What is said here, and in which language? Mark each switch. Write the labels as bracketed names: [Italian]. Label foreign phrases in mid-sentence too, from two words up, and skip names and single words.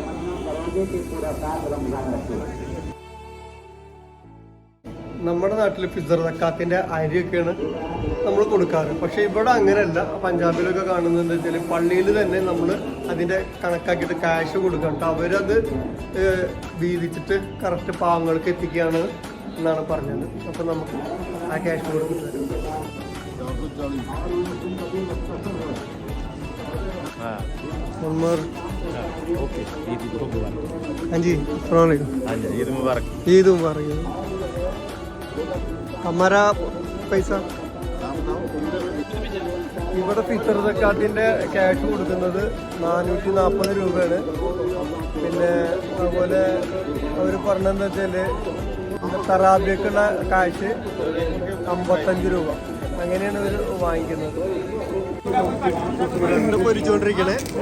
[Malayalam] നമ്മുടെ നാട്ടിൽ ഫിത്തർ സക്കാത്തിന്റെ അരിയൊക്കെയാണ് നമ്മൾ കൊടുക്കാറ്. പക്ഷെ ഇവിടെ അങ്ങനെയല്ല. പഞ്ചാബിലൊക്കെ കാണുന്നത് വെച്ചാൽ പള്ളിയിൽ തന്നെ നമ്മൾ അതിന്റെ കണക്കാക്കിയിട്ട് ക്യാഷ് കൊടുക്കണം. അവരത് വീതിച്ചിട്ട് കറക്റ്റ് പാവങ്ങൾക്ക് എത്തിക്കുകയാണ് എന്നാണ് പറഞ്ഞത്. അപ്പൊ നമുക്ക് ആ ക്യാഷ് കൊടുക്കുന്നത്. [Hindi] ईद मुबारक. हमारा पैसा [Malayalam] ഇവിടെ ഫിത്തർ സക്കാത്തിന്റെ ക്യാഷ് കൊടുക്കുന്നത് 440 രൂപയാണ്. പിന്നെ അതുപോലെ അവർ പറഞ്ഞെന്താ വെച്ചാല് തറാബിക്കുള്ള കാശ് 55 രൂപ. അങ്ങനെയാണ് ഇവർ വാങ്ങിക്കുന്നത്. ബ്രെഡ് പൊരിച്ചുകൊണ്ടിരിക്കണേ.